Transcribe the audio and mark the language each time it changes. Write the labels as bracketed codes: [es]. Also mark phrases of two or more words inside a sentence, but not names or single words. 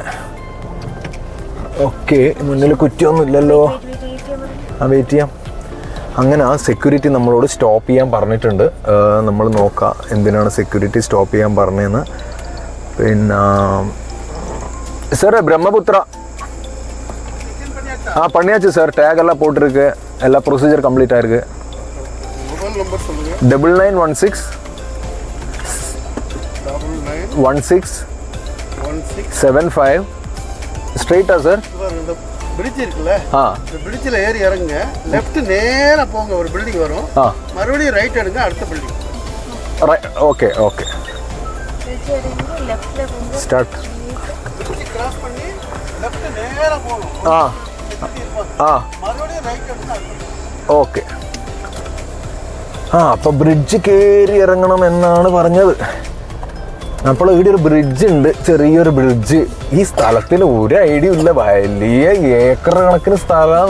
[ml] ഓക്കെ, മുന്നിൽ കുറ്റിയൊന്നും ഇല്ലല്ലോ. വെയിറ്റ് ചെയ്യാം. അങ്ങനെ ആ സെക്യൂരിറ്റി നമ്മളോട് സ്റ്റോപ്പ് ചെയ്യാൻ പറഞ്ഞിട്ടുണ്ട്. നമ്മൾ നോക്കാം എന്തിനാണ് സെക്യൂരിറ്റി സ്റ്റോപ്പ് ചെയ്യാൻ പറഞ്ഞതെന്ന്. പിന്നെ സാറേ [ta] ബ്രഹ്മപുത്ര பண்ணியாச்சு சார். டேக் எல்லாம் போட்டிருக்கு, எல்லா ப்ரொசீஜர் கம்ப்ளீட் ஆயிருக்கு. 9916 1675 ஸ்ட்ரைட்டா சார்? இந்த பிரிட்ஜ் இருக்குல்ல, இந்த பிரிட்ஜில் ஏறி இறங்குங்க, லெஃப்ட் நேரா போங்க, ஒரு பில்டிங் வரும், மறுபடியும் ரைட் எடுங்க, அடுத்த பில்டிங். ஓகே ஓகே ஸ்டார்ட். கிராஸ் பண்ணி லெஃப்ட் நேரா போகணும். மறுபடியும் ரைட் எடுங்க, [ml] ഓക്കെ. അപ്പോൾ ബ്രിഡ്ജ് കയറി ഇറങ്ങണം എന്നാണ് പറഞ്ഞത്. അപ്പോൾ ഇവിടെ ഒരു ബ്രിഡ്ജ് ഉണ്ട്, ചെറിയൊരു ബ്രിഡ്ജ്. ഈ സ്ഥലത്തിന് ഒരു ഐഡിയ ഇല്ല, വലിയ ഏക്കർ കണക്കിന് സ്ഥലമാണ്.